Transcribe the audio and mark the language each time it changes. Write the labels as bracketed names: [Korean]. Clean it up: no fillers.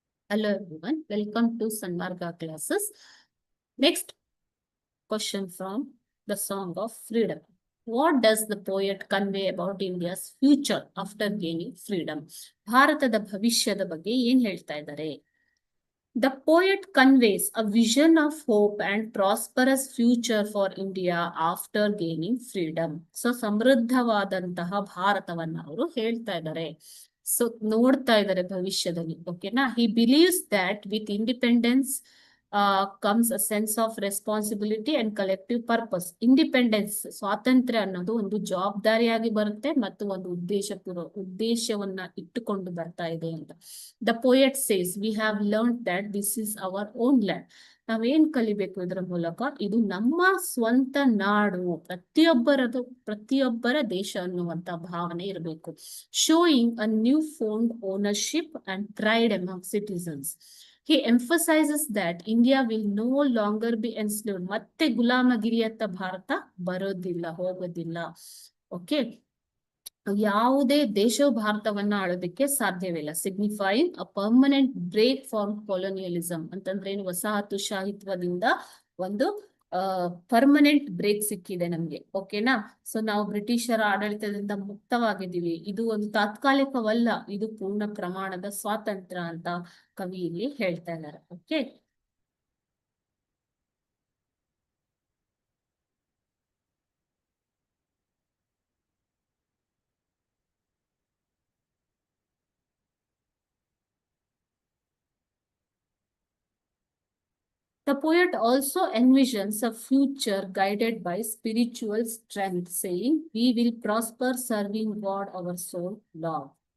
[English] Hello everyone, welcome to Sanmarga classes. Next question from the Song of Freedom. What does the poet convey about India's future after gaining freedom? [Kannada] ಭಾರತದ ಭವಿಷ್ಯದ ಬಗ್ಗೆ ಏನ್ ಹೇಳ್ತಾ ಇದ್ದಾರೆ? [English] The poet conveys a vision of hope and prosperous future for India after gaining freedom. [Kannada] So, ಸಮೃದ್ಧವಾದಂತಹ ಭಾರತವನ್ನ ಅವರು ಹೇಳ್ತಾ ಇದ್ದಾರೆ. ಸೊ ನೋಡ್ತಾ ಇದ್ದಾರೆ ಭವಿಷ್ಯದಲ್ಲಿ. ಓಕೆನಾ? [English] He believes that with independence comes a sense of responsibility and collective purpose. [Kannada] Independence, ಸ್ವಾತಂತ್ರ್ಯ ಅನ್ನೋದು ಒಂದು ಜವಾಬ್ದಾರಿಯಾಗಿ ಬರುತ್ತೆ ಮತ್ತು ಒಂದು ಉದ್ದೇಶವನ್ನ ಇಟ್ಟುಕೊಂಡು ಬರ್ತಾ ಇದೆ ಅಂತ. [English] The poet says, we have learned that this is our own land. [Kannada] ನಾವೇನ್ ಕಲಿಬೇಕು ಇದರ ಮೂಲಕ? ಇದು ನಮ್ಮ ಸ್ವಂತ ನಾಡು, ಪ್ರತಿಯೊಬ್ಬರ ದೇಶ ಅನ್ನುವಂತ ಭಾವನೆ ಇರಬೇಕು. [English] Showing a newfound ownership and pride among citizens. He emphasizes that India will no longer be enslaved. [Kannada] ಮತ್ತೆ ಗುಲಾಮಗಿರಿಯತ್ತ ಭಾರತ ಬರೋದಿಲ್ಲ, ಹೋಗೋದಿಲ್ಲ. ಓಕೆ, ಯಾವುದೇ ದೇಶವು ಭಾರತವನ್ನ ಆಳೋದಕ್ಕೆ ಸಾಧ್ಯವಿಲ್ಲ. [English] signifying a permanent break from colonialism [Kannada] ಅಂತಂದ್ರೆ ಏನು? ವಸಾಹತುಶಾಹಿತ್ವದಿಂದ ಒಂದು ಪರ್ಮನೆಂಟ್ ಬ್ರೇಕ್ ಸಿಕ್ಕಿದೆ ನಮ್ಗೆ. ಓಕೆನಾ? ಸೊ ನಾವು ಬ್ರಿಟಿಷರ ಆಡಳಿತದಿಂದ ಮುಕ್ತವಾಗಿದ್ದೀವಿ. ಇದು ಒಂದು ತಾತ್ಕಾಲಿಕವಲ್ಲ, ಇದು ಪೂರ್ಣ ಪ್ರಮಾಣದ ಸ್ವಾತಂತ್ರ್ಯ ಅಂತ ಕವಿ ಇಲ್ಲಿ ಹೇಳ್ತಾ ಇದ್ದಾರೆ. [English] Okay, the poet also envisions a future guided by spiritual strength, saying, we will prosper serving God our soul love.